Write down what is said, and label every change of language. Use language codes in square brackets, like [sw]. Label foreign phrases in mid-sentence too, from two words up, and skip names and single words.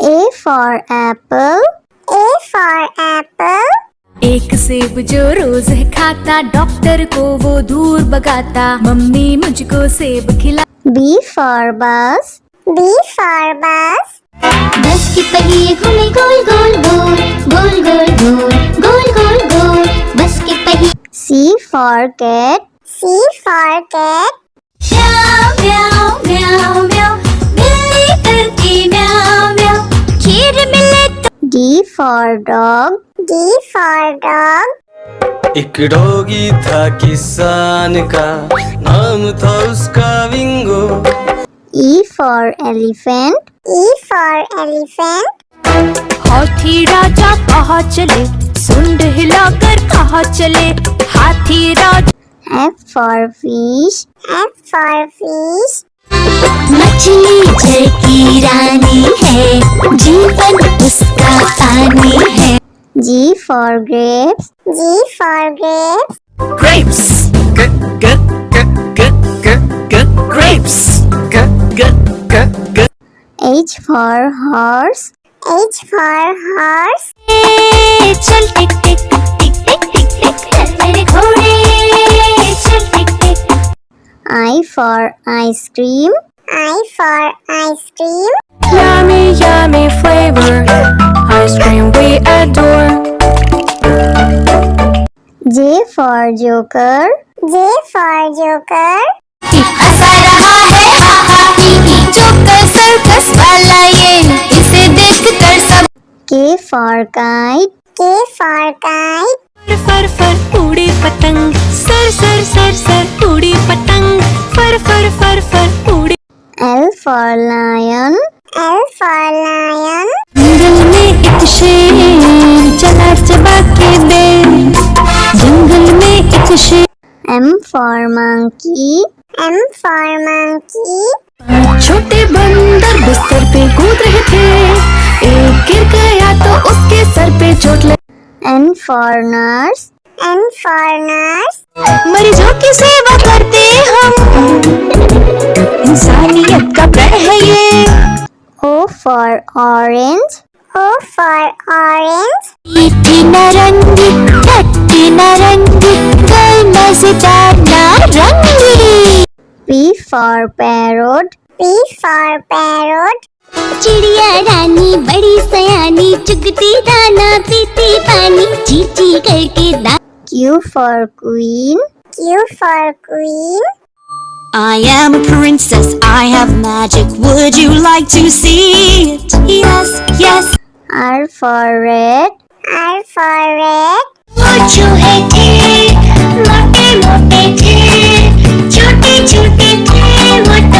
[en] for apple. A for apple. [hi] एक सेब जो रोज है खाता, डॉक्टर को वो दूर भगाता, मम्मी मुझको सेब खिला। [en] B for bus. B for bus. [hi] बस के पहिए घूमे गोल गोल गोल, गोल गोल गोल, गोल गोल गोल, बस के पहिए। [en] C for cat. C for cat. [hi] म्याऊ म्याऊ म्याऊ म्याऊ, बिल्ली करती म्याऊ म्याऊ, खीर मिले तो। [en] D for dog. D for dog. [hi] एक डॉगी था किसान का, नाम था उसका विंगो। [en] E for elephant. E for elephant. [hi] हाथी राजा कहाँ चले, सुंड हिलाकर कहाँ चले, हाथी राजा। [en] F for fish. F for fish. [hi] मछली जल की रानी है, जीवन उसका पानी है। [en] G for grapes. G for grapes. Grapes. Grapes. H for horse. H for horse. [hi] चल टिक टिक टिक टिक टिक टिक, चल मेरे घोड़े, चल टिक टिक। [en] I for ice cream. I for ice cream. Yummy, yummy flavor, ice cream we adore. J for joker. J for joker. [hi] हंसा रहा है हा हा ही ही, जोकर सर्कस वाला ये, इसे देख कर सब। [en] K for kite. K for kite. [hi] फर फर उड़ी पतंग, सर सर सर सर उड़ी पतंग, फर फर फर फर उड़ी। [en] L for lion. L for lion. [hi] जंगल में एक शेर चला चबा के दे, जंगल में एक शेर। [en] M for monkey. M for monkey. [hi] छोटे बंदर बिस्तर पे कूद रहे थे, एक गिर गया तो उसके सर पे चोट लगी। [en] N for nurse. N for nurse. [hi] मरीजों की सेवा करते हम, इंसानियत का प्रण है ये। [en] O for orange. O for orange. [hi] मीठी नारंगी, खट्टी नारंगी, कल मजेदार नारंगी। [en] P for parrot. P for parrot. [hi] चिड़िया रानी बड़ी सयानी, चुगती दाना पीती पानी, ची ची करके दा। [en] Q for queen. Q for queen. I am a princess, I have magic, would you like to see it? Yes, yes. R for red. R for red. [hi] वो चूहे थे, मोटे मोटे थे, छोटे छोटे थे वो तो।